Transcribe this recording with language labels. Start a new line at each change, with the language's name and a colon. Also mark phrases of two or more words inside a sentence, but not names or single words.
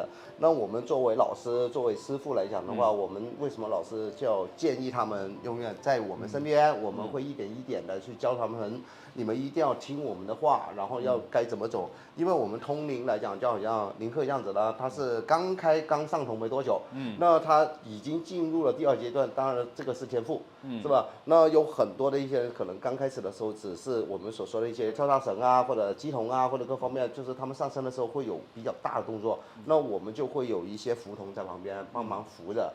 Chinese: 那我們作為老師、作為師傅來講的話，我們為什麼老師就建議他們永遠在我們身邊？我們會一點一點的去教他們，你們一定要聽我們的話，然後要該怎麼走。因為我們通靈來講，就好像林鹤這樣子啦，他是剛上頭沒多久，那他已經進入了第2階段，當然這個是天賦。是吧？那有很多的一些人可能刚开始的时候只是我们所说的一些跳大绳啊，或者击童啊，或者各方面，就是他们上身的时候会有比较大的动作，那我们就会有一些扶童在旁边帮忙扶着。